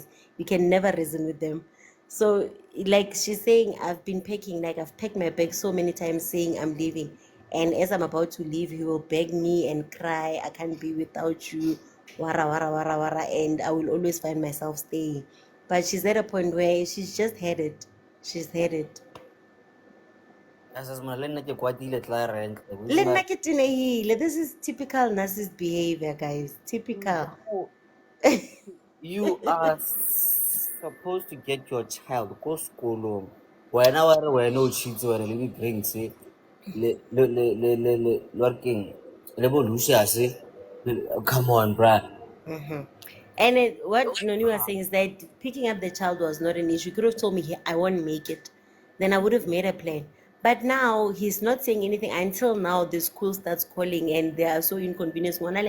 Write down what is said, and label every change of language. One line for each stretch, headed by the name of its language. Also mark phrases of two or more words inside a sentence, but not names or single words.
English: You can never reason with them. So like she's saying, I've been packing, like I've packed my bag so many times saying I'm leaving. And as I'm about to leave, he will beg me and cry, I can't be without you, wara wara wara wara, and I will always find myself staying. But she's at a point where she's just had it. She's had it.
Southern Sotho: As le nna ke kwatile tla rent.
English: This is typical narcissist behavior, guys. Typical. You are supposed to get your child go school.
Southern Sotho: Wena wa re wena o tshitse wena le di-drinks le working le bo Lucius.
English: Come on, bruh. And what Noni was saying is that picking up the child was not an issue. He could have told me, I won't make it. Then I would have made a plan. But now he's not saying anything until now the school starts calling and they are so inconvenienced.